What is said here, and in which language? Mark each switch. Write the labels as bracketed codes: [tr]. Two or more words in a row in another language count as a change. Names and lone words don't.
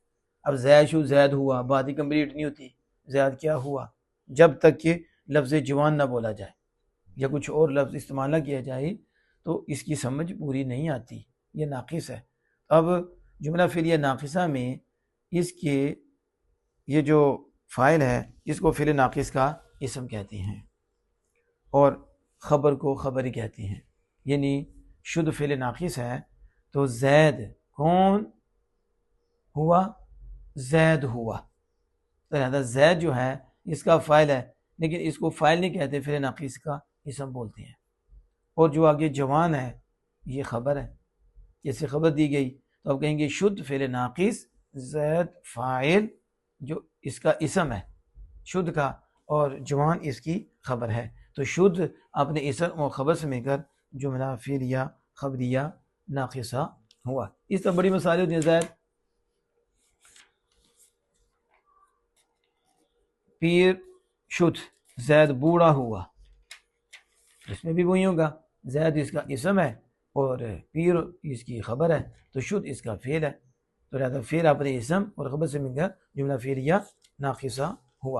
[ur] اب [fa] زید شد، [ur] زید ہوا، بات ہی کمپلیٹ نہیں ہوتی، زید کیا ہوا جب تک کہ لفظ جوان نہ بولا جائے یا کچھ اور لفظ استعمال نہ کیا جائے تو اس کی سمجھ پوری نہیں آتی، یہ ناقص ہے۔ اب جملہ فعلیہ ناقصہ میں اس کے یہ جو فاعل ہے اس کو فعل ناقص کا اسم کہتے ہیں اور خبر کو خبر کہتے ہیں، یعنی شد فعل ناقص ہے تو زید کون ہوا، زید ہوا، لہذا زید جو ہے اس کا فاعل ہے لیکن اس کو فاعل نہیں کہتے، فعل ناقص کا اسم بولتے ہیں۔ اور جو آگے جوان ہے یہ خبر ہے، جیسے خبر دی گئی تو اب کہیں گے شد فعل ناقص، زید فاعل جو اس کا اسم ہے شد کا، اور جوان اس کی خبر ہے، تو شد اپنے اسم اور خبر سے مل کر جملہ فعلیہ خبریہ ناقصہ ہوا۔ اس طرح بڑی مثالیں ہوتی ہیں، [fa] زید پیر شد، [ur] زید بوڑھا ہوا، اس میں بھی وہی ہوگا، زید اس کا اسم ہے اور پیر اس کی خبر ہے، تو شد اس کا فعل ہے، تو لہذا فعل اپنے اسم اور خبر سے مل کر جملہ فعلیہ ناقصہ ہوا۔